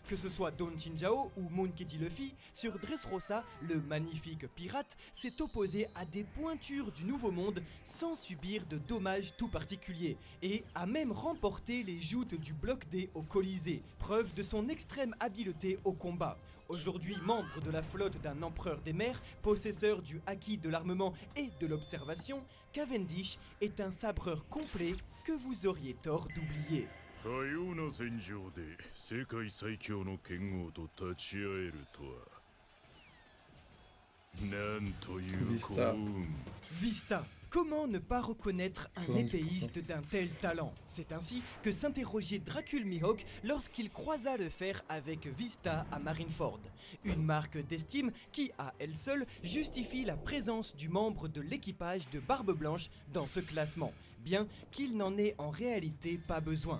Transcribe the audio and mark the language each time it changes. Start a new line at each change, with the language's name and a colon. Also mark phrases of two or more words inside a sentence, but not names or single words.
French: Que ce soit Don Chinjao ou Monkey D. Luffy, sur Dressrosa, le magnifique pirate s'est opposé à des pointures du Nouveau Monde sans subir de dommages tout particuliers et a même remporté les joutes du Bloc D au Colisée, preuve de son extrême habileté au combat. Aujourd'hui membre de la flotte d'un empereur des mers, possesseur du acquis de l'armement et de l'observation, Cavendish est un sabreur complet que vous auriez tort d'oublier.
Japanese: かような戦場で世界最強の剣豪と立ち会えるとはなんという幸 Vista. 運
French: Vista, Comment ne pas reconnaître un 70%. épéiste d'un tel talent? C'est ainsi que s'interrogeait Dracul Mihawk lorsqu'il croisa le fer avec Vista à Marineford. Une marque d'estime qui, à elle seule, justifie la présence du membre de l'équipage de Barbe Blanche dans ce classement, bien qu'il n'en ait en réalité pas besoin.